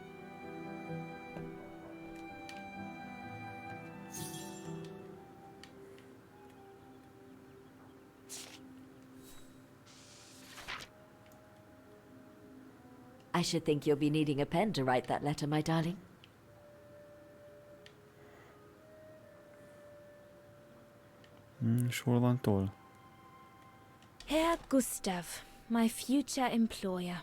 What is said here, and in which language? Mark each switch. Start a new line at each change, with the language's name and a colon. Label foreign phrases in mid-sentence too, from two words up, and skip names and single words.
English: I should think you'll be needing a pen to write that letter, my darling.
Hungarian: És hol van toll?
English: Herr Gustav, my future employer.